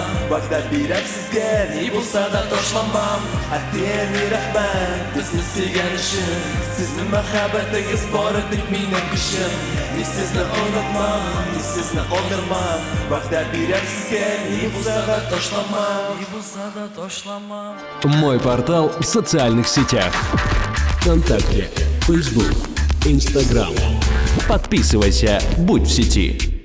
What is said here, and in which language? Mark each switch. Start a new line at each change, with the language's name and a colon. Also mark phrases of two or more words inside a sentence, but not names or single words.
Tatar: Вәгъдә бирәм сезгә, ни булса да ташламам. Әти-әни рәхмәт, безне сөйгән өчен. Сезнең мәхәббәтегез бар идек минем көчем. Мин сезне онытмам, мин сезне калдырмам. Вәгъдә бирәм сезгә, ни булса да ташламам. Ни булса да ташламам.
Russian: Мой портал в социальных сетях. ВКонтакте, Facebook, Instagram. Подписывайся, будь в сети.